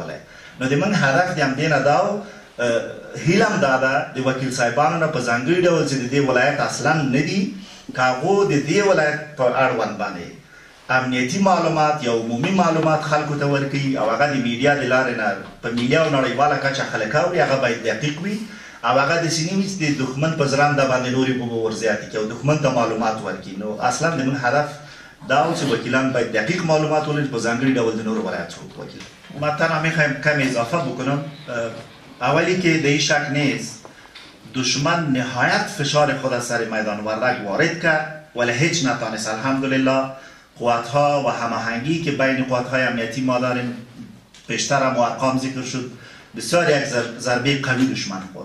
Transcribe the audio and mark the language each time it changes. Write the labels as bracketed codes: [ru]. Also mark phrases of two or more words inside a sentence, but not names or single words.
[ps] نو د موږ هدف د همدې نه دا و هیلم داده د وکیل صاحبانو نه په ځانګړي ډول چې د دې ولایت اصلا نه دي که هغو د دې ولایت په اړوند باندې امنیتي معلومات یا عمومي معلومات خلکو ته ورکوي او هغه د میډیا د لارې نه په ملي او نړیواله کچه خلک اوري هغه باید دقیق وي او هغه داسې نه وي چې د دښمن په زرنده باندې نورې اوبه ورزیاتې کړي او دښمن ته معلومات ورکړي. نو اصلا زموږ هدف دا و چې وکیلان باید دقیق معلومات ولري په ځانګړي ډول د نورو ولایتو وکیل. [fa] ما تنها میخوایم کم اضافه بکنم. اولی که در این شک نیست دشمن نهایت فشار خود از سر میدان وردک وارد کرد ولی هیچ نتانست. الحمدلله قوتها و هماهنگی که بین قوتهای امنیتی ما داریم پیشتر هم و ارقام ذکر شد بسیار یک ضربه قوی دشمن خورد.